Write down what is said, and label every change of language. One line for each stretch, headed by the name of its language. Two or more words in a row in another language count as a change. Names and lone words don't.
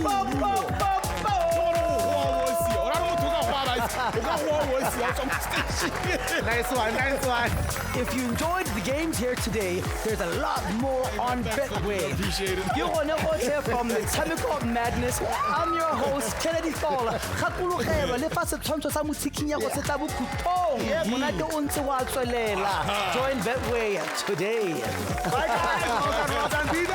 English: I told you. Nice one, nice one. If you enjoyed the games here today, there's a lot more on Betway. Appreciate it. You're on here from Metshameko Madness. I'm your host, Kennedy Fowler.
Tswana: Kgakologela le fa setshwantsho sa motsikinya go se tla bokhutong. Monate o ntse wa tswelela.
English: Join Betway today. Bye guys. Well done, well done.